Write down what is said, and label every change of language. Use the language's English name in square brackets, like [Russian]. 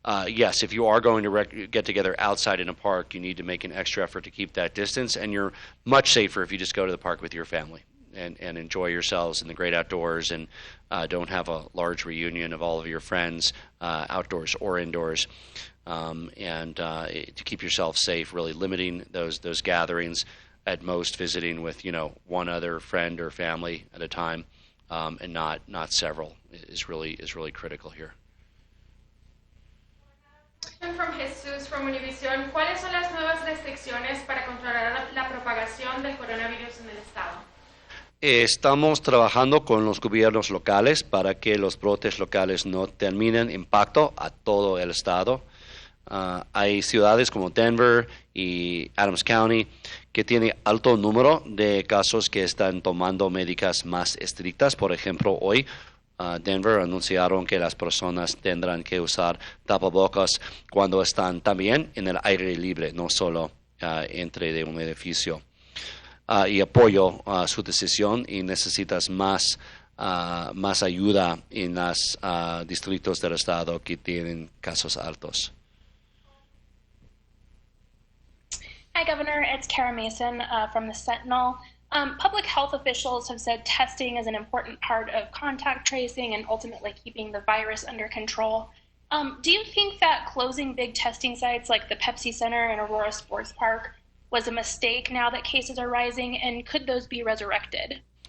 [English] Yes, if you are going to get together outside in a park, you need to make an extra effort to keep that distance, and you're much safer if you just go to the park with your family and enjoy yourselves in the great outdoors, and don't have a large reunion of all of your friends outdoors or indoors. To keep yourself safe, really limiting those gatherings, at most visiting with one other friend or family at a time, and not several is really critical here. From Jesus from Univision, [Spanish] ¿cuáles son las nuevas restricciones para controlar la propagación del coronavirus en el estado? Estamos trabajando con los gobiernos locales para que los brotes locales no terminen impacto a todo el estado. Hay ciudades como Denver y Adams County que tienen alto número de casos que están tomando medidas más estrictas. Por ejemplo, hoy Denver anunciaron que las personas tendrán que usar tapabocas cuando están también en el aire libre, no solo entre de un edificio. Y apoyo su decisión, y necesitas más ayuda en los distritos del estado que tienen casos altos. [English] Hi, Governor. It's Kara Mason from the Sentinel. Public health officials have said testing is an important part of contact tracing and ultimately keeping the virus under control. Do you think that closing big testing sites like the Pepsi Center and Aurora Sports Park was a mistake now that cases are rising, and could those be resurrected?